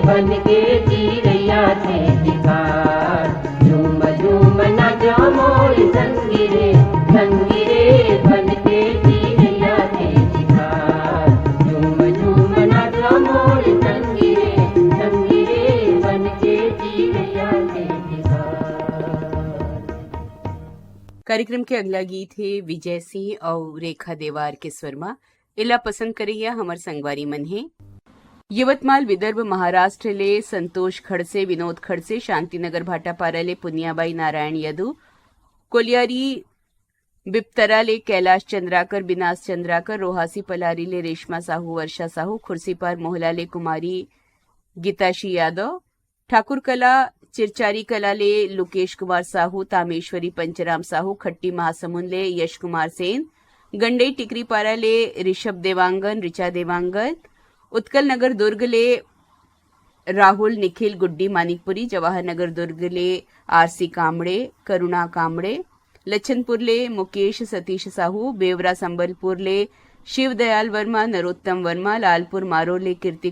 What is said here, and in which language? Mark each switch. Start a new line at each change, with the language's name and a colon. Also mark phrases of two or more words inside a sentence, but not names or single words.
Chhattisgarhi: बन के चिड़ैया के तिखार झूम झूम नाचो मोर संगी रे बन के चिड़ैया के तिखार झूम झूम नाचो मोर संगी रे बन के चिड़ैया के तिखार। कार्यक्रम के अगला गीत है विजय सिंह और रेखा देवार के स्वरमा इला पसंद करिया हमर संगवारी मन है। यवतमाल विदर्भ महाराष्ट्र ले संतोष खड़से विनोद खड़से शांतिनगर भाटापारा ले पुनियाबाई नारायण यदु कोलियारी बिप्तरा ले कैलाश चंद्राकर बिनास चंद्राकर रोहासी पलारी ले रेशमा साहू वर्षा साहू खुर्सीपार मोहला ले कुमारी गीताशी यादव ठाकुर कला चिरचारी कला ले लोकेश कुमार साहू तामेश्वरी पंचराम साहू खट्टी महासमुंद ले यश कुमार सेन गंडई टिकरी पारा ले ऋषभ देवांगन ऋचा देवांगन उत्कल नगर दुर्ग ले राहुल निखिल गुड्डी मानिकपुरी जवाहर नगर दुर्ग ले आरसी कामड़े करुणा कामड़े लच्छनपुर ले मुकेश सतीश साहू बेवरा संबलपुर ले शिव दयाल वर्मा नरोत्तम वर्मा लालपुर मारोल ले कीर्ति